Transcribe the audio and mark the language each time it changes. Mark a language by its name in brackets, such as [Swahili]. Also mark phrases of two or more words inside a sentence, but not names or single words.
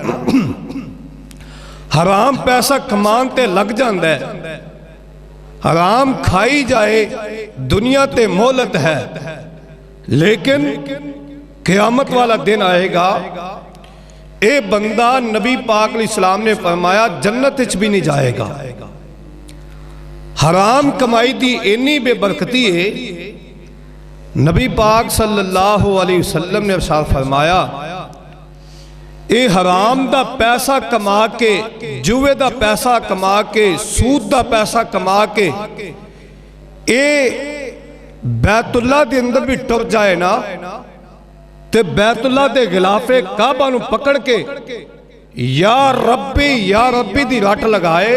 [Punjabi] حرام پیسہ کمان تے لگ جاتا ہے، حرام کھائی جائے دنیا تے مہلت ہے، لیکن قیامت والا دن آئے گا اے بندہ نبی پاک علیہ السلام نے فرمایا جنت وچ بھی نہیں جائے گا. حرام کمائی دی انی بے برکتی ہے، نبی پاک [Arabic] صلى الله عليه وسلم [Punjabi] نے ارشاد فرمایا اے حرام دا پیسہ کما کے، جوئے دا پیسہ کما کے، سود دا پیسہ کما کے اے بیت اللہ دے اندر بھی ٹر جائے نا تے بیت اللہ دے غلافِ کعبہ نوں پکڑ کے یا ربی دی رٹ لگائے.